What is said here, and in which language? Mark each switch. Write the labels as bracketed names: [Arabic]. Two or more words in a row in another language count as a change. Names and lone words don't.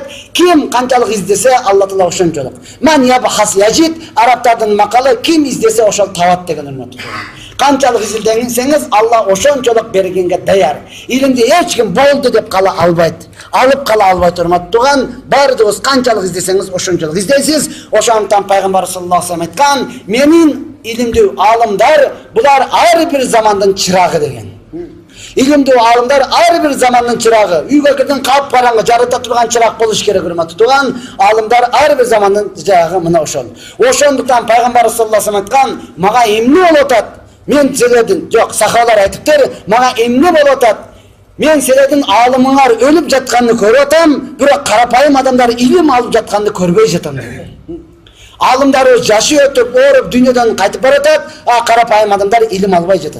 [Kyrgyz] Ким канчалык издесе, Алла Таала ошончолук. [Arabic] من يبحث يجد, [Kyrgyz] арабтардын макалы, ким издесе ошол табат деген урматтуу тууган. Канчалык изилдесеңиз, Алла ошончолук бергенге даяр. Илимди эч ким болду деп кала албайт. Алып кала албайт урматтуу тууган. Бардыгыз канчалык издесеңиз, ошончолук издейсиз. Ошондуктан пайгамбар [Arabic] صلى الله عليه وسلم [Kyrgyz] айткан, менин илимдүү алымдар булар ар бир замандын чырагы деген. Илимдүү алымдар ар бир замандын чырагы. Үйгө кирген кап-караңгы жарыта турган чырак болуш керек урматтуу тууган. Алымдар ар бир замандын чырагы мына ошол. Ошондуктан пайгамбар [Arabic] صلى الله عليه وسلم [Kyrgyz] айткан, мага эмне болуп атат? мен силердин жок сахабалар айтыптыр, мага эмне болуп атат? Мен силердин алымыңар өлүп жатканды көрүп атам, бирок карапайым адамдар илим алып жатканды көрбөй жатам деген. Алымдар жашы өтүп, ооруп дүйнөдөн кайтып баратат, а карапайым адамдар илим албай жатат.